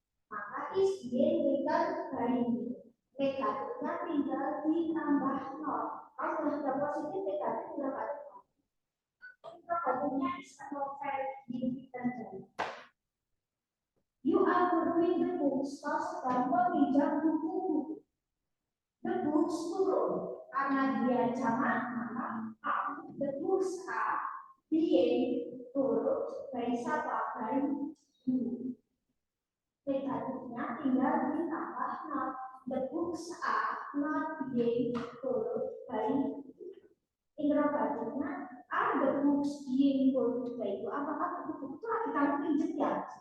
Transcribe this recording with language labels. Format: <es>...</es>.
<en>Maka is being written by me.</en> <id>Negatifnya tinggal ditambah not. Kalau sudah positif negatif sudah ada.</id> <en>Interrogatifnya is a novel written. You are borrowing the books.</en> <id>Kau sedang meminjam buku.</id> <en>The books plural</en> <id>karena dia jamak maka</id> <en>the books are being borrowed by siapa? By you.</en> <id>Negatifnya tinggal ditambah not.</id> <en>The books are not being borrowed by you. Interrogatifnya are the books being borrowed by you?</en> <id>Apakah buku itu lagi kamu pinjam ya?</id>